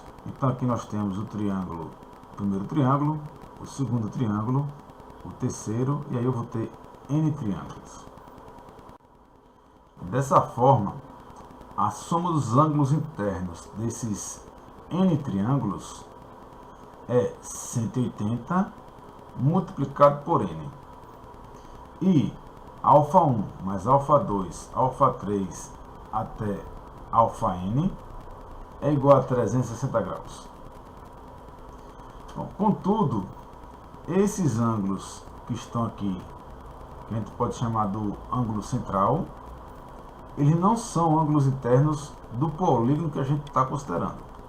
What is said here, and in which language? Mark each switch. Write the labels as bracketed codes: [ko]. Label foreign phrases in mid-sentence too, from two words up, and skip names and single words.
[pt] Então aqui nós temos o triângulo, o primeiro triângulo, o segundo triângulo, o terceiro, e aí eu vou ter n triângulos. Dessa forma, a soma dos ângulos internos desses n triângulos é 180 multiplicado por n. E α1 mais α2, α3 até αn é igual a 360 graus. Bom, contudo, esses ângulos que estão aqui, que a gente pode chamar do ângulo central, eles não são ângulos internos do polígono que a gente está considerando.